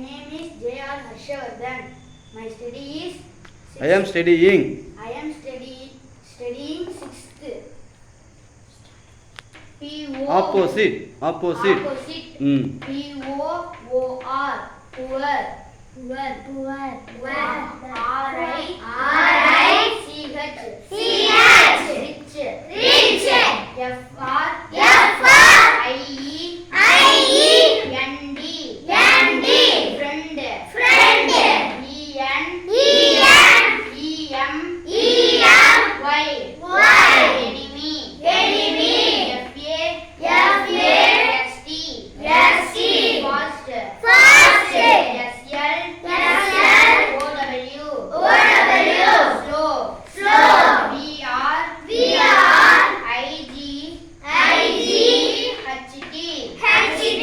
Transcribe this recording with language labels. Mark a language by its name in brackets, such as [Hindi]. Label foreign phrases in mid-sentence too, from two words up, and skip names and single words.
[English] is J.R. Harshavardhan. My study is. I am studying. I am studying 6th. P-O. Opposite. Opposite. P-O-O-R. Poor. R-I-C-H. Rich. F-R-I-E-N-D. Friend. E-N-E-M-Y. Enemy. F-A-S-T. Fast. S-L-O-W. Slow. B-R-I-G-H-T.